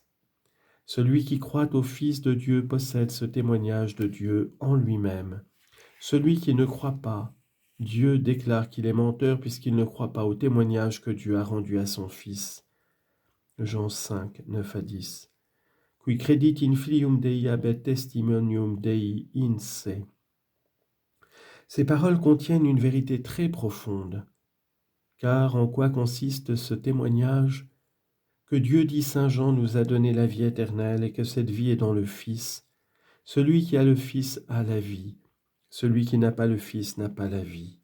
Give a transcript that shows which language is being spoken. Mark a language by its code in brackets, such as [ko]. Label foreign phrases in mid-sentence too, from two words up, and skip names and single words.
[fr] Celui qui croit au Fils de Dieu possède ce témoignage de Dieu en lui-même. Celui qui ne croit pas, Dieu déclare qu'il est menteur puisqu'il ne croit pas au témoignage que Dieu a rendu à son Fils. Jean 5, 9 à 10. [la] Qui credit in filium Dei habet testimonium Dei in se. [fr] Ces paroles contiennent une vérité très profonde. Car en quoi consiste ce témoignage? Que Dieu, dit Saint Jean, nous a donné la vie éternelle et que cette vie est dans le Fils. Celui qui a le Fils a la vie. Celui qui n'a pas le Fils n'a pas la vie.